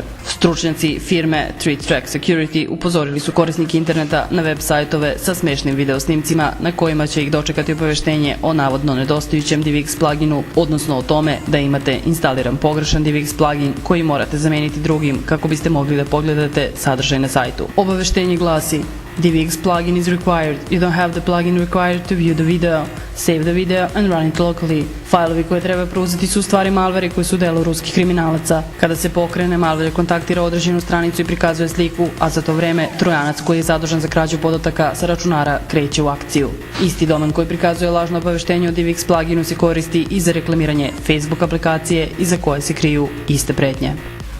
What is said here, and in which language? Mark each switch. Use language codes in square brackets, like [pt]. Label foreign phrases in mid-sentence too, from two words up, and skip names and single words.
[sr] Stručnjaci firme 3Track Security upozorili su korisnike interneta na web sajtove sa smešnim video snimcima na kojima će ih dočekati obaveštenje o navodno nedostajućem DivX pluginu, odnosno o tome da imate instaliran pogrešan DivX plugin koji morate zameniti drugim kako biste mogli da pogledate sadržaj na sajtu. Obaveštenje glasi: [en] DivX plugin is required. You don't have the plugin required to view the video. Save the video and run it locally. [sr] Fajlovi koje treba preuzeti su u stvari malveri koji su delo ruskih kriminalaca. Kada se pokrene, malver kontaktira određenu stranicu i prikazuje sliku, a za to vreme trojanac koji je zadužen za krađu podataka sa računara kreće u akciju. Isti domen koji prikazuje lažno obaveštenje o DivX pluginu se koristi i za reklamiranje Facebook aplikacije iza koje se kriju iste pretnje.